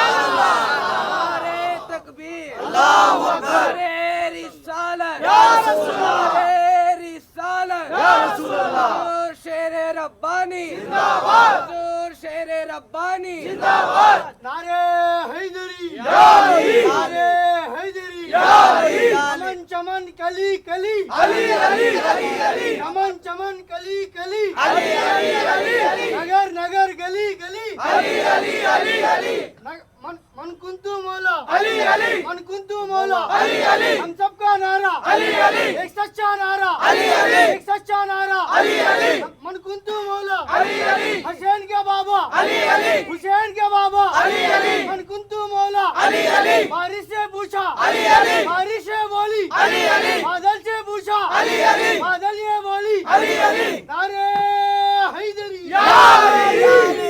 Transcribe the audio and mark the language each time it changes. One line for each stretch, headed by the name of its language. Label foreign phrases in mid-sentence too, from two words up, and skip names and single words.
Urdu: ربانی حضور شیر ربانی نعرہ حیدری نعرہ حیدری چمن چمن کلی کلی علی علی علی چمن چمن کلی کلی علی علی علی نگر نگر گلی گلی علی علی علی علی
Arabic: من کنتو مولا
Urdu: علی علی
Arabic: من کنتو مولا
Urdu: علی علی ہم سب کا نعرہ علی علی ایک سچا نعرہ علی علی ایک سچا نعرہ علی علی
Arabic: من کنتو مولا
Urdu: علی علی حسین کے بابا علی علی حسین کے بابا علی علی
Arabic: من کنتو مولا
Urdu: علی علی بارش سے پوچھا علی علی بارش سے بولی علی علی بادل سے پوچھا علی علی بادل یہ بولی علی علی نعرہ حیدری یا علی